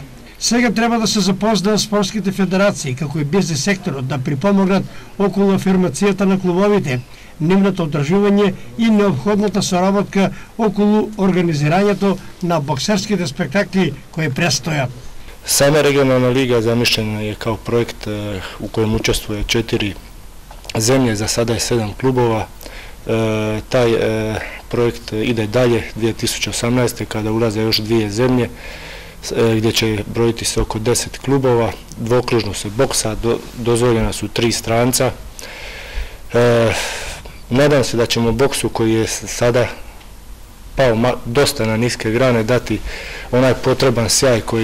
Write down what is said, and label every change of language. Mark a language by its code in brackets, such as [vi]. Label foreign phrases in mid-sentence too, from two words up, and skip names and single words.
[mk] Сега треба да се запознаат спортските федерации, како и бизнес секторот, да припомогнат околу афирмацијата на клубовите, нивното одржување и неопходната соработка околу организирањето на боксерските спектакли кои престојат. [sr] Сама регионална лига замишлена е као проект у коjem учествуе 4 земје, за сада е 7 клубова. Тај проект иде далje 2018. kada ulaze još 2 zemlje gdje će brojiti se oko 10 klubova, dvokružno se boksa, dozvoljena su 3 stranca. Nadam se da ćemo boksu koji je sada pao dosta na niske grane dati onaj potreban sjaj koji